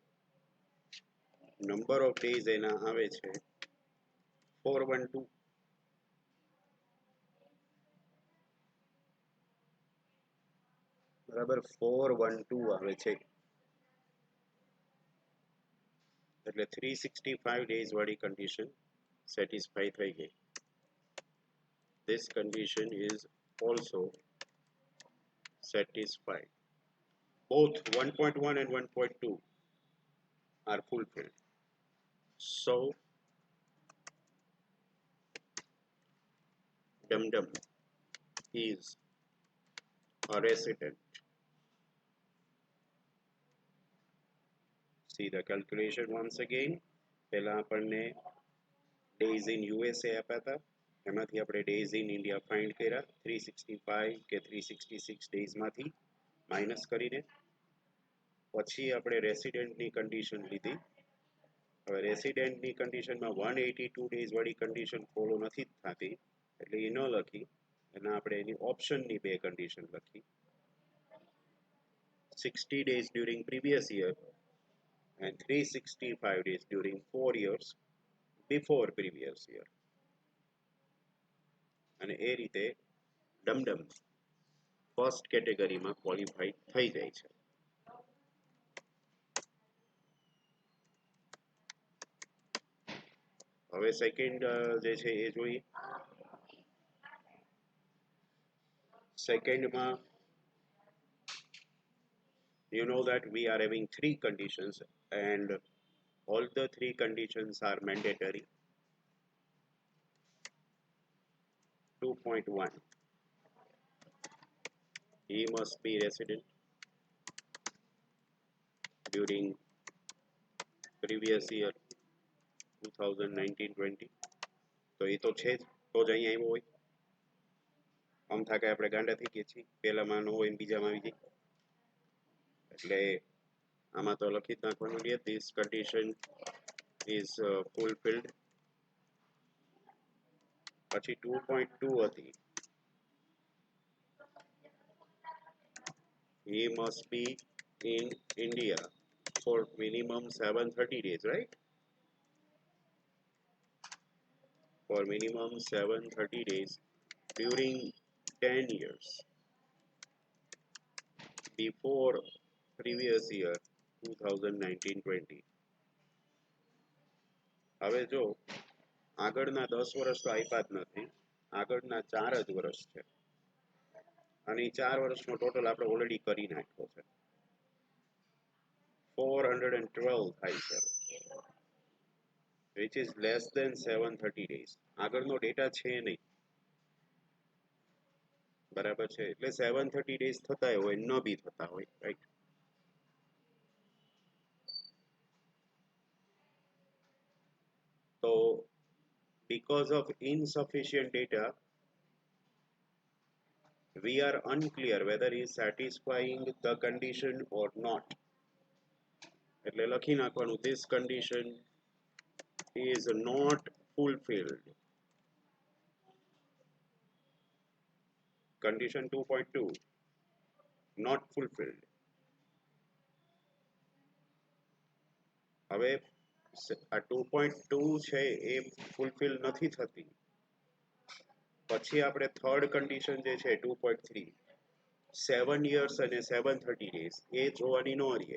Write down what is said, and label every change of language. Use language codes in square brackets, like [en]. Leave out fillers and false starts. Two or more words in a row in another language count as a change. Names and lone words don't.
[en] number of days [gu] એના આવે છે 412. બરાબર, 412 આવે છે. એટલે 365 ડેઝ વાળી કન્ડિશન સેટિસ્ફાઈ થઈ ગઈ. [en] This condition is also satisfied. Both 1.1 and 1.2 are fulfilled. So, Dum is a resident. See the calculation once again. [gu] પહેલા આપણને [en] days in USA [gu] આપ્યા હતા, એમાંથી આપણે [en] days in India [gu] ફાઇન્ડ કર્યા. 365 કે 366 days માંથી માઇનસ કરીને પછી આપણે રેસિડેન્ટની કન્ડિશન લીધી. હવે રેસિડેન્ટની કન્ડિશનમાં 182 ડેઝ વાળી કન્ડિશન ફોલો નથી થતી એટલે એ ન લખી, એના આપણે એની ઓપ્શનની બે કન્ડિશન લખી. [en] 60 days during previous year and 365 days during 4 years before previous year. [gu] અને એ રીતે ડમડમ ફર્સ્ટ કેટેગરીમાં ક્વોલિફાઈ થઈ જાય છે. હવે સેકન્ડ જે છે એ જોઈએ. [en] સેકન્ડમાં you know that we are having 3 conditions and all the 3 conditions are mandatory. 2.1, he must be resident during previous year 2019-20. [gu] તો એ તો છે જ, તો તો જ અહીંયા આવ્યો હોય. આમ થાય કે આપણે ગાંડા થઈ ગયા છીએ, પહેલામાં ન હોય ને બીજામાં આવી જાય. એટલે આમાં તો લખી જ નાખવાનું છે, [en] this condition is fulfilled. [gu] પછી 2.2 હતી, [en] he must be in India for minimum 730 days, right? For minimum 730 days during 10 years before previous year 2019-20. [gu] હવે જો આગળના 10 વર્ષ તો આપ્યા જ નથી, આગળના 4 જ વર્ષ છે, અને 4 વર્ષનો ટોટલ આપણે ઓલરેડી કરી નાખ્યો છે, 412 થાય છે, [en] which is less than 730 days. [gu] આગળનો ડેટા છે નહીં, બરાબર છે, એટલે 730 ડેઝ થતા હોય ન બી થતા હોય, રાઈટ. [en] તો because of insufficient data we are unclear whether he is satisfying the condition or not. [gu] એટલે લખી નાખવાનું, [en] this condition is not fulfilled. Condition 2.2 not fulfilled. [gu] હવે આ 2.2 છે એ ફૂલફિલ નથી થતી, પછી આપણે થર્ડ કન્ડિશન જે છે 2.3 7 years અને 730 days એ જોવાની ન રહીએ.